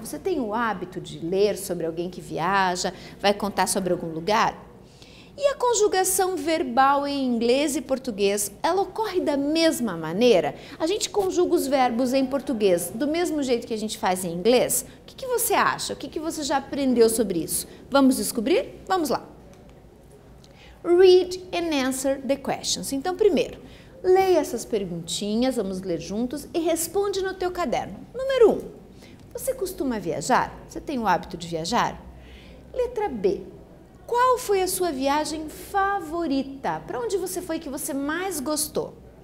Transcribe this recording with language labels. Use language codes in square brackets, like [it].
[pt] Você tem o hábito de ler sobre alguém que viaja, vai contar sobre algum lugar? E a conjugação verbal em inglês e português, ela ocorre da mesma maneira? A gente conjuga os verbos em português do mesmo jeito que a gente faz em inglês? O que você acha? O que você já aprendeu sobre isso? Vamos descobrir? Vamos lá! [en] Read and answer the questions. [pt] Então, primeiro, leia essas perguntinhas, vamos ler juntos e responde no teu caderno. Número 1. Você costuma viajar? Você tem o hábito de viajar? Letra B. Qual foi a sua viagem favorita? Para onde você foi que você mais gostou?